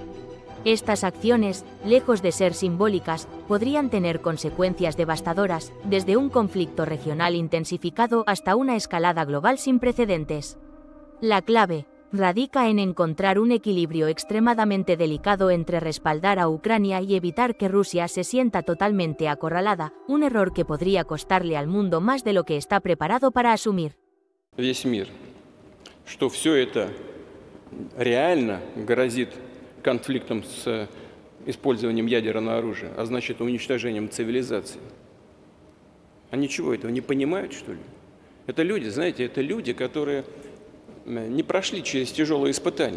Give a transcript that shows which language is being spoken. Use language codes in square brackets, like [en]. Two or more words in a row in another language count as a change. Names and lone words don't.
[es] Estas acciones, lejos de ser simbólicas, podrían tener consecuencias devastadoras, desde un conflicto regional intensificado hasta una escalada global sin precedentes. La clave radica en encontrar un equilibrio extremadamente delicado entre respaldar a Ucrania y evitar que Rusia se sienta totalmente acorralada, un error que podría costarle al mundo más de lo que está preparado para asumir. [ru] Весь мир, что все это реально грозит конфликтом с использованием ядерного оружия, а значит уничтожением цивилизации. Они чего, этого не понимают, что ли? Это люди, знаете, это люди, которые не прошли через тяжелые испытания.